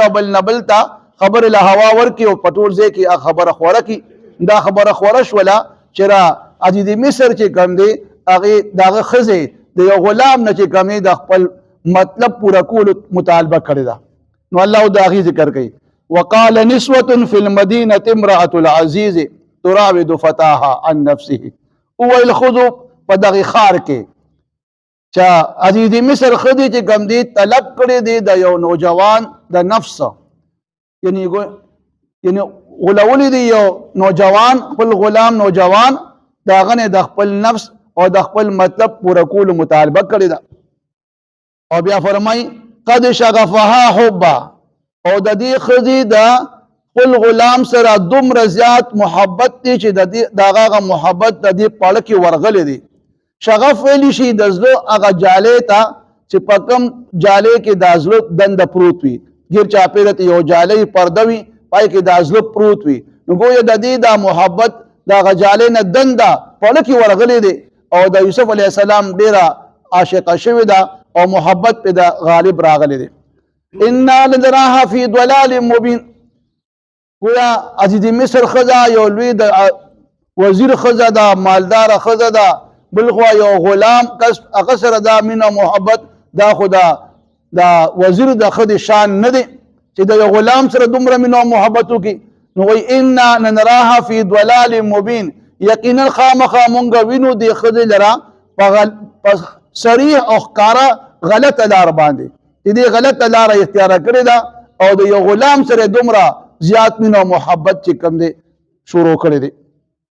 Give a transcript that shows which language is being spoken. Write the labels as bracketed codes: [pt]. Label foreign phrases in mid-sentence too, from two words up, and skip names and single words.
[ps] ته بل نه بل ته خبرې له هوا ورکړي او په ټول ځای کې خبره خوره کړي دا خبره خوره شوله چې را عزیز مصر چې کوم دی هغې د هغه ښځې د یو غلام نه چې کوم دی د خپل مطلب پوره کولو مطالبه کړې ده نو الله د هغې ذکر کوي [ar] وقال نسوة في المدينة امرأة العزيز تراود فتاها عن نفسه [ps] وویل ښځو په دغې ښار کې چې عزیز مصر ښځې چې کوم دی طلب کړی دی د یو نوجوان د نفس یعنی غولولی دی یو نوجوان خپل غلام نوجوان د هغه نه د خپل نفس او د خپل مطلب پوره کولو مطالبه کړې ده او بیا فرمایي [ar] قد شغفها حبا [ps] او د دې ښځې د خپل غلام سره دومره زیات محبت دی چې د هغه محبت د دې پاړه کې ورغلی دی شغف ویلی شي د زړه هغه جالې ته چې په کوم جالې کې د زړه دنده پروت وي ګیر چاپېره ته یو جالۍ پرده وي پای کې د زړه پروت وي نو ګویا د دې دا محبت د هغه جالۍ نه دنده پاړه کې ورغلی دی او د یوسف [ar] علیه السلام [ps] ډېره عاشقه شوې ده او محبت پې د غالب راغلی دی [ar] انا لنراها فی ضلال مبین [ps] گویا عزیز مصر ښځه یو لوی د وزیر ښځه ده مالداره ښځه ده بل خوا یو غلام کس هغه سره دا مینه محبت دا خو د وزیر د ښځې شان نه دی چې د یو غلام سره دومره مینه محبت وکړي نو وایي [ar] انا لنراها فی ضلال مبین [ps] یقینا خامخا مونږ وینو دې ښځې لره په صریح او ښکاره غلطه لار باندې چې دې غلطه لاره اختیاره کړې ده او د یو غلام سره دومره زیات مینه او محبت چې کوم دی شروع کړی دی